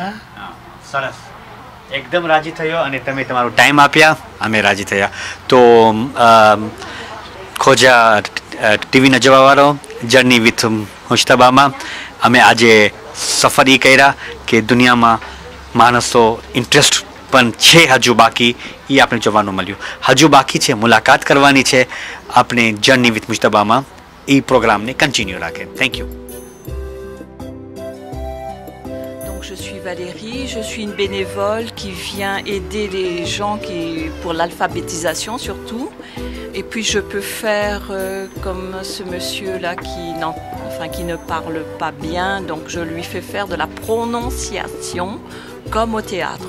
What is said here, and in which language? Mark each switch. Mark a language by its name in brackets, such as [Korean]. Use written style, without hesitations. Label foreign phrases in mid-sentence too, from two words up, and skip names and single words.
[Gujarati] સરસ એકદમ રાજી થયો અને તમે તમારો ટાઈમ આપ્યા અમે રાજી થયા તો ખોજા ટીવીના જવાવાળો જર્ની વિથ મુશ્તબામાં અમે આજે સફર એ કર્યા કે દુનિયામાં માણસો ઇન્ટરેસ્ટ પણ છે હજુ બાકી એ આપણે જોવાનું મળ્યું હજુ બાકી છે મુલાકાત કરવાની છે આપણે જર્ની વિથ મુશ્તબામાં એ પ્રોગ્રામને કન્ટિન્યુ રાખે [English] thank you [French] Je suis Valérie, je suis une bénévole qui vient aider les gens pour l'alphabétisation surtout. Et puis je peux faire comme ce monsieur-là qui ne parle pas bien, donc je lui fais faire de la prononciation comme au théâtre.